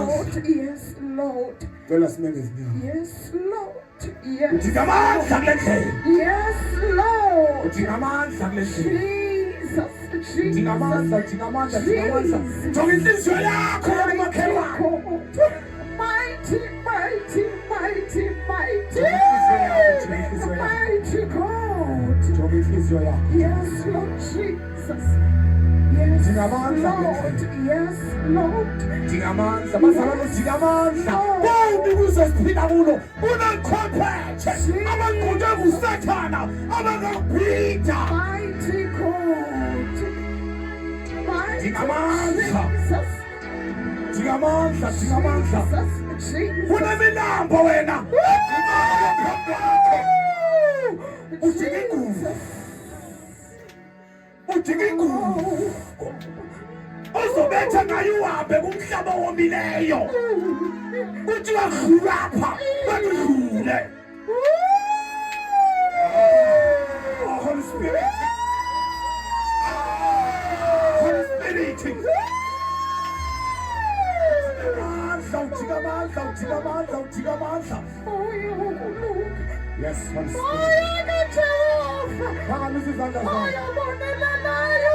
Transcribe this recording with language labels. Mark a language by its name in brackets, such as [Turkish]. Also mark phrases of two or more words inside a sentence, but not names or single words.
[English] Lord. Yes, Lord. [Zulu] Cela simenge izinyawo. [English] Yes, Lord. Yes. [Zulu] Udinga amandla kule ndlela. [English] Yes, Lord. [Zulu] Udinga amandla kule ndlela. Jesus. Udinga amandla, udinga amandla, udinga amandla. Jonga inhliziyo yakho yokumakhelwane. [English] Mighty, mighty, mighty, mighty. Mighty God. [Zulu] Jonga inhliziyo yakho. [English] Yes, Lord Jesus. Yes, [Zulu] Udinga amandla kule [English] Lord. [Zulu] ndlela. [English] Yes, Lord. [Zulu] Udinga amandla. Bazalwane udinga amandla. Konke kuze siphila kulo kunenkhophethe. Abangqoke nguSathana, abangakubhida. [English] Mighty God. Mighty [Zulu] Udinga amandla. Jesus. Udinga amandla, udinga amandla. Jesus. Unemilambo wena. Udinga ingubo. Udinga ingubo. Uzobetha ngayo uhambe kumhlaba owomileyo. [Xhosa] Uthi wadlula apha, wadlule. [English] Holy Spirit. Holy Spirit. [Zulu] Udinga amandla, udinga amandla, udinga amandla. [English] Yes, Holy Spirit. [Zulu] Phakamisa izandla zakho.